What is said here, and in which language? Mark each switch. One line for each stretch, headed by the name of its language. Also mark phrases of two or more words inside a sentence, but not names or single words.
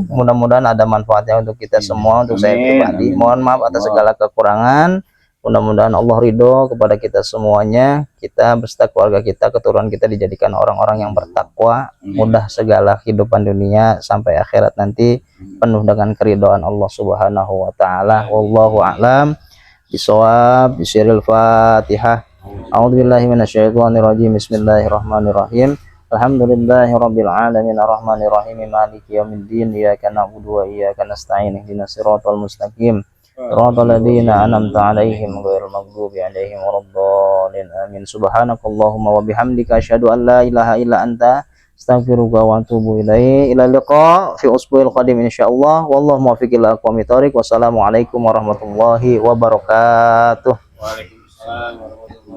Indonesian: Mudah-mudahan ada manfaatnya untuk kita semua, untuk saya pribadi. Mohon maaf atas segala kekurangan. Mudah-mudahan Allah ridho kepada kita semuanya. Kita beserta keluarga kita, keturunan kita dijadikan orang-orang yang bertakwa, mudah segala kehidupan dunia sampai akhirat nanti penuh dengan keridhaan Allah
Arabic: سبحانه وتعالى. والله أعلم بالصواب بسر الفاتحة. أعوذ بالله من الشيطان الرجيم بسم الله الرحمن الرحيم. الحمد لله رب العالمين الرحمن الرحيم مالك يوم الدين إياك نعبد وإياك نستعين اهدنا الصراط المستقيم صراط الذين أنعمت عليهم غير المغضوب عليهم ولا الضالين آمين. سبحانك اللهم وبحمدك أشهد أن لا إله إلا أنت أستغفرك وأتوب إليك. إلى اللقاء في الأسبوع القادم إن شاء الله. والله الموفق إلى أقوم الطريق والسلام عليكم ورحمة الله وبركاته. وعليكم السلام ورحمة الله وبركاته.